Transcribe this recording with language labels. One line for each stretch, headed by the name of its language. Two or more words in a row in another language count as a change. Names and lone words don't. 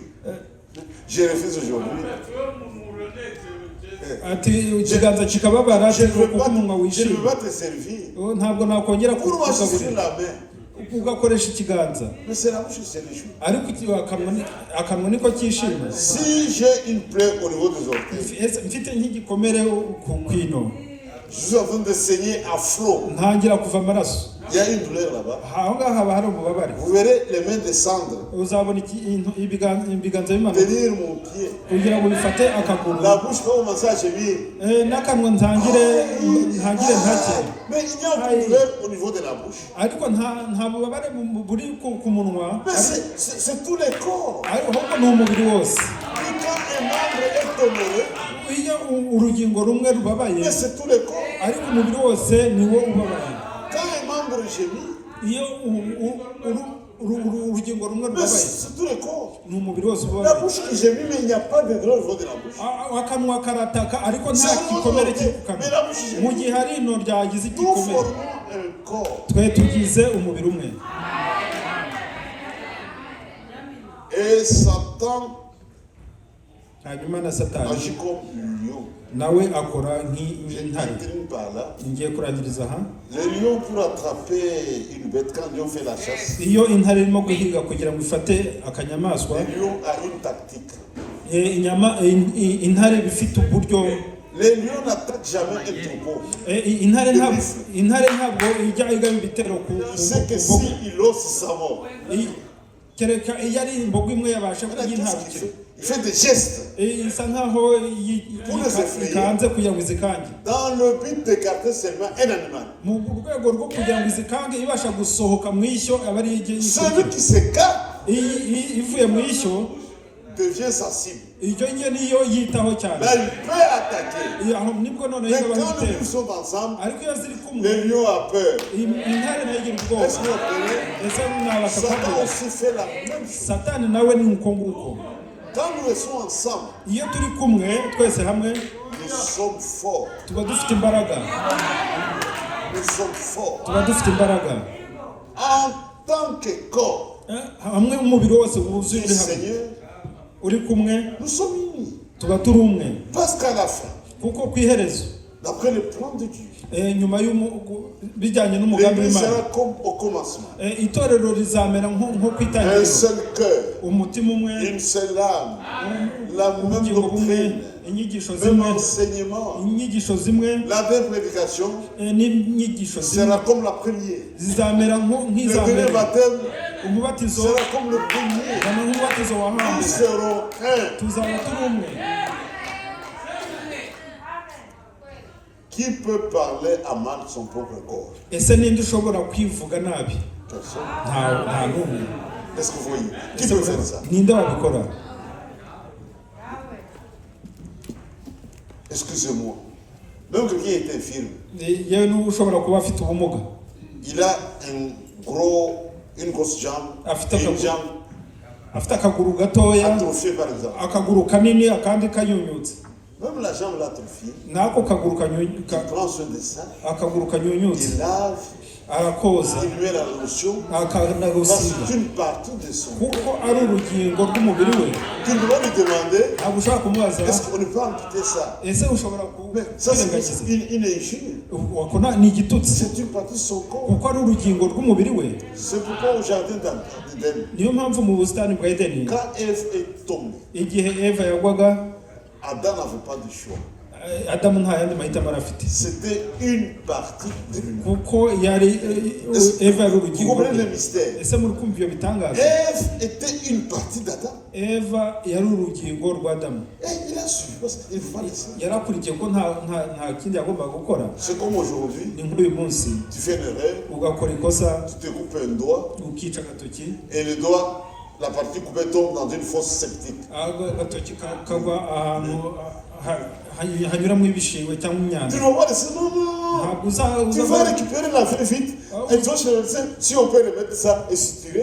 French: Je refuse aujourd'hui.
Kinyarwanda: Ati ikiganza kikababara kuko umunwa
French: Je ne
Kinyarwanda: wishimye.
French: veux pas te servir.
Kinyarwanda: Ntabwo nakongera
French: Pour moi, je suis la main.
Kinyarwanda: ugakoresha ikiganza.
French: Mais c'est la bouche qui se réjouit.
Kinyarwanda: Ariko akanwa niko kishima.
French: Si j'ai une plaie au niveau des orteils,
Kinyarwanda: Mfite nk'igikomere ku kwino.
French: je suis en train de saigner à flot.
Kinyarwanda: Ntangira kuva amaraso.
French: Il y a une douleur là-bas.
Kinyarwanda: Aho ngaho haba hari umubabare.
French: Vous verrez les mains descendre.
Kinyarwanda: Uzabona ibiganza bimanuka
French: Tenir mon pied.
Kinyarwanda: kugira ngo bifate akaguru.
French: La bouche va commencer à gémir.
Kinyarwanda: N'akanwa ntangire ntake.
French: Mais il y a une douleur au niveau de la bouche.
Kinyarwanda: Ariko nta bubabare buri ku munwa.
French: Mais c'est tout le corps.
Kinyarwanda: Ahubwo ni umubiri wose.
French: Et quand un membre est honoré,
Kinyarwanda: Iyo urugingo rumwe rubabaye,
French: mais c'est tout le corps.
Kinyarwanda: ariko umubiri wose niwo ubabaye.
French: Quand un membre gémit,
Kinyarwanda: Iyo urugingo rumwe
French: mais
Kinyarwanda: rubabaye,
French: c'est tout le corps.
Kinyarwanda: ni umubiri wose
French: La
Kinyarwanda: ubabaye.
French: bouche qui gémit, mais il n'y a pas de douleur au niveau de la bouche.
Kinyarwanda: Akanwa karataka ariko nta gikomere kiri ku kanwa. Mu gihe hari ino ryagize
French: Nous
Kinyarwanda: igikomere,
French: formons un corps.
Kinyarwanda: twe tugize umubiri umwe.
French: Et Satan
Kinyarwanda: Hanyuma na Satani
French: agit comme lion.
Kinyarwanda: nawe akora
French: Je
Kinyarwanda: nk'intare.
French: termine par là.
Kinyarwanda: Ngiye kurangiriza aha.
French: Le lion, pour attraper une bête, quand le lion fait la chasse,
Kinyarwanda: Iyo intare irimo guhiga kugira ngo ifate akanyamaswa,
French: le lion a une tactique.
Kinyarwanda: intare bifite uburyo.
French: Le lion n'attaque jamais un troupeau.
Kinyarwanda: Intare ntabwo ijya igaba ibitero ku
French: Il sait que s'il ose sa mort,
Kinyarwanda: kereka iyo ari imbogo imwe yabasha kuyintabukira.
French: il fait des gestes
Kinyarwanda: Isa nkaho ikanze kugira ngo izikange.
French: dans le but d'écarter seulement un animal.
Kinyarwanda: Mu rwego rwo kugira ngo izikange ibasha gusohoka mu ishyo aba ari
French: Celui qui s'écarte
Kinyarwanda: ivuye mu ishyo
French: devient sa cible.
Kinyarwanda: iryo nye niyo yitaho cyane.
French: Là, il peut attaquer.
Kinyarwanda: Aho nibwo noneho
French: Mais
Kinyarwanda: igaba
French: quand les
Kinyarwanda: ibitero.
French: deux sont ensemble,
Kinyarwanda: Ariko iyo ziri kumwe
French: le lion a peur.
Kinyarwanda: intare nayo igira ubwoba.
French: Est-ce que vous comprenez?
Kinyarwanda: Ese nabasha
French: Satan
Kinyarwanda: kubwira.
French: aussi fait la même chose.
Kinyarwanda: Satani nawe ni uko nguko.
French: Quand nous restons ensemble,
Kinyarwanda: Iyo turi kumwe twese hamwe
French: nous sommes forts.
Kinyarwanda: tuba dufite imbaraga.
French: Nous sommes forts.
Kinyarwanda: Tuba dufite imbaraga.
French: En tant que corps
Kinyarwanda: Hamwe umubiri wose wuzuye
French: du
Kinyarwanda: uri hamwe.
French: Seigneur,
Kinyarwanda: Uri kumwe
French: nous sommes unis.
Kinyarwanda: tuba turi umwe.
French: Parce qu'à la fin,
Kinyarwanda: Kuko ku iherezo
French: d'après le plan de Dieu,
Kinyarwanda: nyuma bijyanye n'umugambi
French: l'Église
Kinyarwanda: w'Imana,
French: sera comme au commencement.
Kinyarwanda: itorero rizamera nko ku
French: Un
Kinyarwanda: itangiriro.
French: seul cœur,
Kinyarwanda: Umutima umwe,
French: une seule âme, la même
Kinyarwanda: ubugingo bumwe,
French: doctrine,
Kinyarwanda: inyigisho
French: même
Kinyarwanda: zimwe,
French: enseignement.
Kinyarwanda: inyigisho zimwe
French: La même prédication
Kinyarwanda: n'inyigisho zimwe
French: sera comme la première.
Kinyarwanda: zizamera
French: Le
Kinyarwanda: nk'iza
French: premier
Kinyarwanda: mbere.
French: baptême
Kinyarwanda: Umubatizo
French: sera comme le premier.
Kinyarwanda: zana nk'umubatizo wa
French: Nous
Kinyarwanda: hambere.
French: serons un.
Kinyarwanda: Tuzaba turi umwe.
French: Qui peut parler à mal de son propre corps?
Kinyarwanda: Ese ninde ushobora kwivuga nabi? Nta n'umwe.
French: Est-ce que vous voyez? Qui peut faire ça?
Kinyarwanda: Ninde wabikora?
French: Excusez-moi. Même quelqu'un est infirme.
Kinyarwanda: Yewe n'ushobora kuba afite ubumuga.
French: Il a une grosse jambe, une jambe
Kinyarwanda: afite akaguru gatoya,
French: atrophiée par exemple.
Kinyarwanda: Akaguru kanini akandi kanyunyutse.
French: Même la jambe atrophiée.
Kinyarwanda: Nako kaguru kanyunyuka.
French: Il prend soin de ça.
Kinyarwanda: Akaguru kanyunyutse.
French: Il lave.
Kinyarwanda: Arakoza.
French: Il met la lotion.
Kinyarwanda: Akanagusiga.
French: C'est une partie de son corps.
Kinyarwanda: Kuko ari urugingo rw'umubiri we.
French: Tu dois lui demander.
Kinyarwanda: Ushaka kumubaza.
French: Est-ce qu'on ne peut amputer ça?
Kinyarwanda: Ese ushobora
French: ça c'est une injure.
Kinyarwanda: Wakona ni igitutsi.
French: C'est une partie de son corps.
Kinyarwanda: Kuko ari urugingo rw'umubiri we.
French: C'est pourquoi au jardin d'Éden.
Kinyarwanda: Niyo mpamvu mu bustani bwa Edeni.
French: Quand Ève est tombée.
Kinyarwanda: Igihe Eva yagwaga.
French: Adam n'avait pas de choix.
Kinyarwanda: Adamu nta yandi mahitamo arafite.
French: C'était une partie de lui.
Kinyarwanda: Kuko yari Eva ari urugingo.
French: Vous comprenez le mystère?
Kinyarwanda: Ese muri kumva iyo bitangaza?
French: Ève était une partie d'Adam.
Kinyarwanda: Eva yari urugingo rwa Adamu.
French: Et il a suivi parce qu'il faut laisser.
Kinyarwanda: Yarakurikiye ko nta kindi yagombaga gukora.
French: C'est comme aujourd'hui.
Kinyarwanda: Ni nk'uyu munsi.
French: Tu fais une erreur.
Kinyarwanda: Ugakora ikosa.
French: Tu te coupes un doigt.
Kinyarwanda: Ukica agatoki.
French: Et le doigt, la partie coupée tombe dans une fosse septique.
Kinyarwanda: Agatoki kagwa ahantu hanyuramo ibishingwe cyangwa imyanda.
French: Tu vas voir laisser. Non. Tu vas récupérer la vraie vite. Et toi, chez le médecin, si on peut remettre ça et suturer.